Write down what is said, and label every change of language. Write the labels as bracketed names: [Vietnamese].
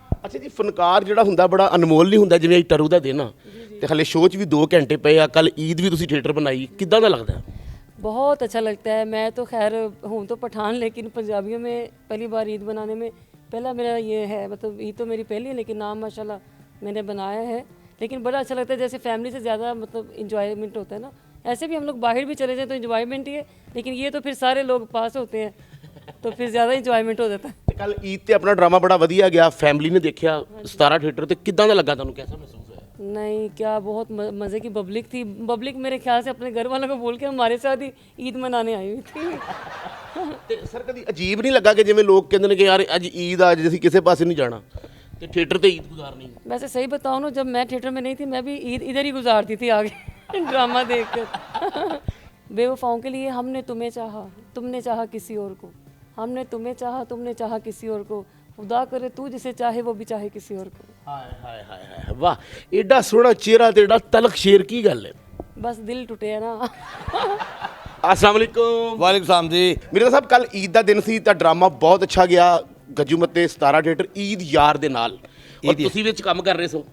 [Punjabi] ਅੱਛਾ ਜੀ, ਫਨਕਾਰ ਜਿਹੜਾ ਹੁੰਦਾ ਬੜਾ ਅਨਮੋਲ ਨਹੀਂ ਹੁੰਦਾ, ਜਿਵੇਂ ਟਰੂ ਦਾ ਦਿਨ ਆ ਤੇ ਹਲੇ ਸ਼ੋਅ 'ਚ ਵੀ 2 ਘੰਟੇ ਪਏ ਆ। ਕੱਲ ਈਦ ਵੀ ਤੁਸੀਂ ਥੀਏਟਰ ਬਣਾਈ, ਕਿੱਦਾਂ ਦਾ ਲੱਗਦਾ? [Hindi] बहुत अच्छा लगता है। मैं तो खैर हूँ तो पठान, लेकिन पंजाबियों में पहली बार ईद बनाने में पहला मेरा ये है, मतलब ईद तो मेरी पहली है लेकिन नाम माशाल्लाह मैंने बनाया है। लेकिन बड़ा अच्छा लगता है, जैसे फैमिली से ज़्यादा मतलब इंजॉयमेंट होता है ना। ऐसे भी हम लोग बाहर भी चले जाएँ तो इंजॉयमेंट ही है, लेकिन ये तो फिर सारे लोग पास होते हैं तो फिर ज़्यादा इंजॉयमेंट हो जाता है। [Punjabi] ਤੇ ਕੱਲ ਈਦ ਤੇ ਆਪਣਾ ਡਰਾਮਾ ਬੜਾ ਵਧੀਆ ਗਿਆ, ਫੈਮਿਲੀ ਨੇ ਦੇਖਿਆ 17 ਥੀਏਟਰ ਤੇ ਕਿੱਦਾਂ ਦਾ ਲੱਗਾ ਤੁਹਾਨੂੰ? ਕਿਹਦਾ ਮਹਿਸੂਸ ਹੋਇਆ? [Hindi] नहीं, क्या बहुत मज़े की पब्लिक थी। पब्लिक मेरे ख्याल से अपने घर वालों को बोल के हमारे साथ ही ईद मनाने आई हुई थी। [Punjabi] ਤੇ ਸਰ ਕਦੀ ਅਜੀਬ ਨਹੀਂ ਲੱਗਾ ਕਿ ਜਿਵੇਂ ਲੋਕ ਕਹਿੰਦੇ ਨੇ ਕਿ ਯਾਰ ਅੱਜ ਈਦ ਆ, ਅੱਜ ਅਸੀਂ ਕਿਸੇ ਪਾਸੇ ਨਹੀਂ ਜਾਣਾ ਤੇ ਥੀਏਟਰ ਤੇ ਈਦ ਗੁਜ਼ਾਰਨੀ? [Hindi] वैसे सही बताऊँ ना, जब मैं थिएटर में नहीं थी मैं भी ईद इधर ही गुजारती थी आगे ड्रामा देखकर। बेवफाओं के लिए हमने तुम्हें चाहा, तुमने चाहा किसी और को, हमने तुम्हें चाहा, तुमने चाहा किसी और को, खुदा करे तू जिसे चाहे वो भी चाहे किसी और को। [Punjabi] ਹਾਏ ਹਾਏ ਹਾਏ ਹਾਏ, ਵਾਹ! ਏਡਾ ਸੋਹਣਾ ਚਿਹਰਾ ਤੇ ਏਡਾ ਤਲਖ ਸ਼ੇਰ, ਕੀ ਗੱਲ ਹੈ? [Hindi] बस दिल टूटे है ना। अस्सलाम वालेकुम। वालेकुम सलाम जी। [Punjabi] ਮੇਰੇ ਸਾਹਿਬ, ਕੱਲ ਈਦ ਦਾ ਦਿਨ ਸੀ ਤਾਂ ਡਰਾਮਾ ਬਹੁਤ ਅੱਛਾ ਗਿਆ ਗੱਜੂ ਮੱਤੇ 17 ਥੀਏਟਰ ਈਦ ਯਾਰ ਦੇ ਨਾਲ। ਔਰ ਤੁਸੀਂ ਵਿੱਚ ਕੰਮ ਕਰ ਰਹੇ ਸੋ,